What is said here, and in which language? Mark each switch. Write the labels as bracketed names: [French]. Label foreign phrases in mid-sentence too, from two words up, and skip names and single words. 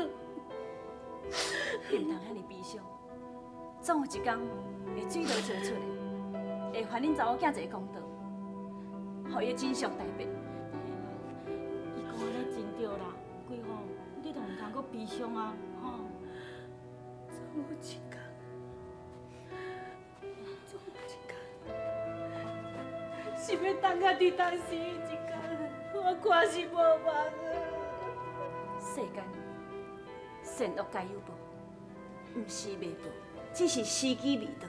[Min Nan Chinese] 你唔通遐尼悲伤，总有一天会水落石出的，会还恁查某囝一个公道，互伊真相大白。伊讲安尼真对啦，贵吼，你就唔通阁悲伤啊，吼。总有一天，总有一天，是要等到伫当时一天，我看是无望啊。世间善恶皆有报，毋是未报，只是时机未到。